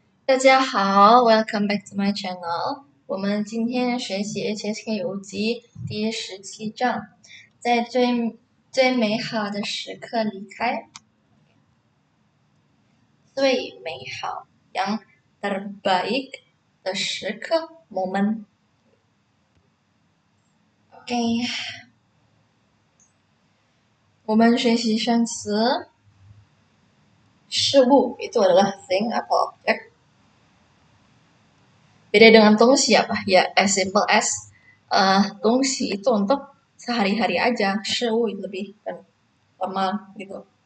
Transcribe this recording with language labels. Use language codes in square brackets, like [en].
[zh] 大家好， [en] Welcome back to my channel。 [zh] 我们今天学习 HSK 游记第17章，在最美好的时刻离开，最美好 [id] yang terbaik [zh] 的时刻 moment。 OK，我们学习生词，事物 [id] itu adalah thing atau object。 Beda dengan 东西apa? Ya, [en] as simple as [id] 东西itu untuk sehari-hari aja, 事物lebih formal gitu.